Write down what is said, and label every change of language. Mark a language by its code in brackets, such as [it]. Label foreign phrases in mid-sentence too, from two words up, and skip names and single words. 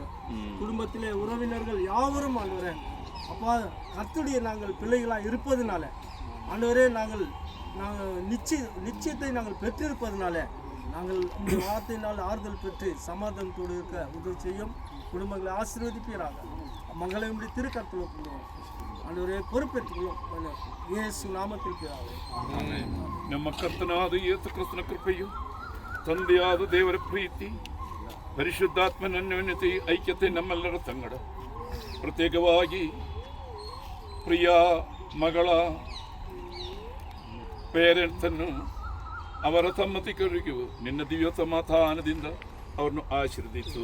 [ta] குடும்பத்திலே உறவினர்கள் யாவரும் ஆண்டவரே அப்பா கர்த்தருடைய நாங்கள் பிள்ளைகளாக இருப்பதனால ஆண்டவரே நாங்கள் நிச்சயத்தை நாங்கள் பெற்றிருப்பதனால நாங்கள் இந்த வார்த்தையினால் ஆறுதல் பெற்று சமாதானத்தோடு இருக்க உதவி செய்யும். குடும்பங்களை ஆசீர்வதிப்பீராக. மகளை உடைய திருக்கரத்தில் ஒப்புகிறோம். ஆண்டவரே, பொறுப்பேற்றுக்கொள்ளும். இயேசு நாமத்தில் பிதாவே. [kn] ನಮ್ಮ ಕರ್ತನಾದ ಯೇಸು ಕ್ರಿಸ್ತನ ಕೃಪೆಯು, ತಂದೆಯಾದ ದೇವರ ಪ್ರೀತಿ, ಪರಿಶುದ್ಧಾತ್ಮನ ಅನ್ಯೋನ್ಯತೆ, ಐಕ್ಯತೆ ನಮ್ಮೆಲ್ಲರ ಸಂಗಡ ಪ್ರತ್ಯೇಕವಾಗಿ ಪ್ರಿಯ ಮಗಳ ಪೇರೆಂಟ್ಸನ್ನು ಅವರ ಸಮ್ಮತಿಕರಿಗೂ ನಿನ್ನ ದಿವ್ಯ ಸಮಾಧಾನದಿಂದ ಅವರನ್ನು ಆಶೀರ್ವದಿಸು.